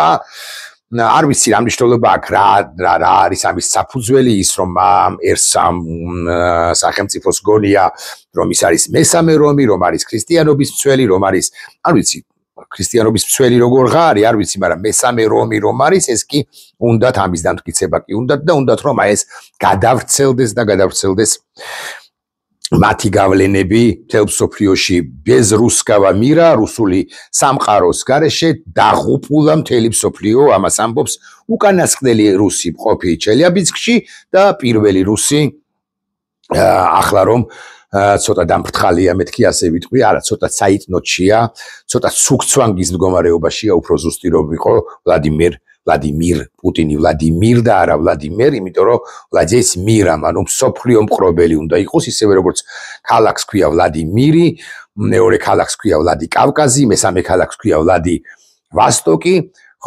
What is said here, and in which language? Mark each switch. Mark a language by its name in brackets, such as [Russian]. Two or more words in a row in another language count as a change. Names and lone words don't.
[Georgian] არ ვიცი რა მნიშვნელობა აქვს, რა არის ამის საფუძველი, ის რომ ამ ერს სახელმწიფოს გონია, რომ ის არის მესამე რომი, რომ არის ქრისტიანობის მცველი, რომ არის, არ ვიცი, ქრისტიანობის მცველი როგორ ღარი, არ ვიცი, მაგრამ მესამე რომი რომ არის, ეს კი უნდათ ამის დამტკიცება კი უნდათ და უნდათ რომ აი ეს გადავრცელდეს მათი გავლენები მთელ მსოფლიოში [Russian] без русского мира, [Georgian] რუსული სამყაროს გარეშე დაღუპულა მთელი მსოფლიო, ამას ამბობს უკანასკნელი რუსი ყოფი ჩელიაბინსკში და პირველი რუსი ახლა რომ ცოტა დამფრთხალია მეთქი ასე ვიტყვი, არა, ცოტა საიტნოჩია, ცოტა სუქცვანგის მდგომარეობაშია, უფრო ზუსტი რომ იყო ვლადიმირ პუტინი, ვლადიმირ და არა ვლადიმერ, იმიტომ რომ ვლადის მირამ, ანუ მსოფლიო მყრობელი უნდა იყოს, ისევე როგორც ქალაქს ქვია ვლადიმირი, მეორე ქალაქს ქვია ვლადიკავკაზი, მესამე ქალაქს ქვია ვლადივასტოკი, ხო?